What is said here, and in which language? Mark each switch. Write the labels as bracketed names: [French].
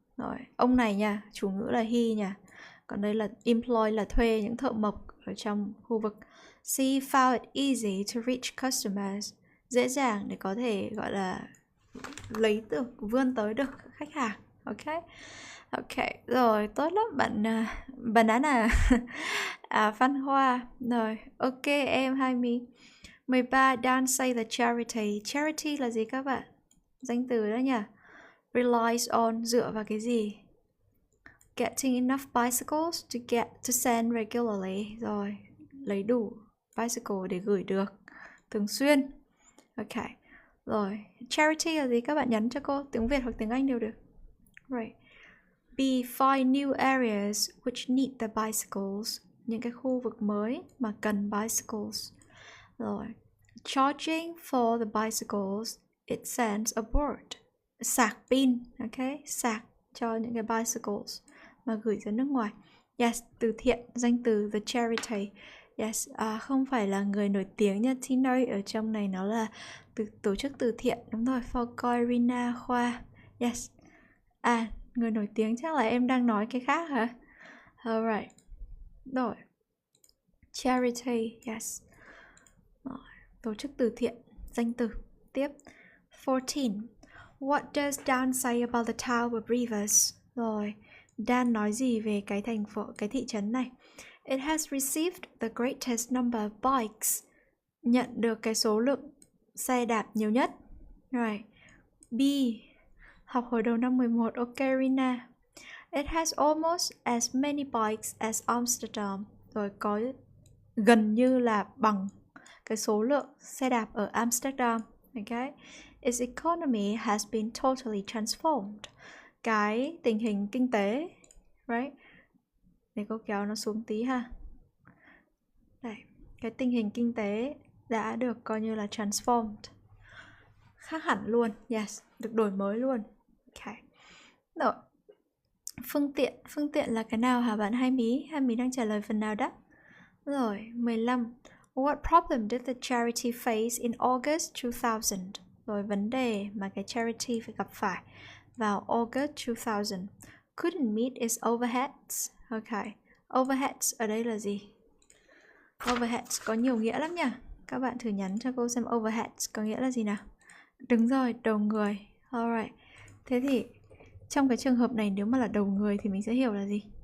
[Vietnamese] Rồi, ông này nha, chủ ngữ là he nha. Còn đây là employ là thuê những thợ mộc ở trong khu vực. [English] C found it easy to reach customers. [Vietnamese] Dễ dàng để có thể gọi là lấy được, vươn tới được khách hàng. Ok. Ok, rồi, tốt lắm bạn đã Phan Hoa. [English] Rồi, ok em hai mi. 13, Dan say the charity. [Vietnamese] Charity là gì các bạn? Danh từ đó nha. [English] Relies on, [Vietnamese] dựa vào cái gì? [English] Getting enough bicycles to send regularly. [Vietnamese] Rồi, lấy đủ bicycle để gửi được thường xuyên. Ok. Rồi, charity là gì các bạn nhắn cho cô? Tiếng Việt hoặc tiếng Anh đều được. [English] Right. B. Find new areas which need the bicycles. [Vietnamese] Những cái khu vực mới mà cần bicycles. Rồi. [English] Charging for the bicycles, it sends abroad. [Vietnamese] Sạc pin, okay? Sạc cho những cái bicycles mà gửi ra nước ngoài. Yes, từ thiện, danh từ the charity. Yes, không phải là người nổi tiếng nha. Tino ở trong này nó là tổ chức từ thiện. Đúng rồi, for coi Rina Khoa. Yes. Người nổi tiếng chắc là em đang nói cái khác hả? [English] Alright. Rồi. Charity, yes. Rồi. [Vietnamese] Tổ chức từ thiện, danh từ. Tiếp. 14. [English] What does Dan say about the town of Rivers? [Vietnamese] Rồi. Dan nói gì về cái thị trấn này? [English] It has received the greatest number of bikes. [Vietnamese] Nhận được cái số lượng xe đạp nhiều nhất. Right. B. Học hồi đầu năm 11. Ok Rina. [English] It has almost as many bikes as Amsterdam. [Vietnamese] Rồi có gần như là bằng cái số lượng xe đạp ở Amsterdam. [English] Okay. Its economy has been totally transformed. [Vietnamese] Cái tình hình kinh tế, right? Để cô kéo nó xuống tí ha. Đây, cái tình hình kinh tế đã được coi như là transformed. Khác hẳn luôn, yes, được đổi mới luôn. Ok. Rồi. Phương tiện là cái nào hả bạn Hai Mí? Hai Mí đang trả lời phần nào đó? Rồi, 15. [English] What problem did the charity face in August 2000? [Vietnamese] Rồi, vấn đề mà cái charity phải gặp phải vào August 2000. [English] Couldn't meet its overheads. [Vietnamese] Ok. Overheads ở đây là gì? Overheads có nhiều nghĩa lắm nha. Các bạn thử nhắn cho cô xem overheads có nghĩa là gì nào. Đúng rồi, đầu người. Alright. Thế thì trong cái trường hợp này nếu mà là đầu người thì mình sẽ hiểu là gì?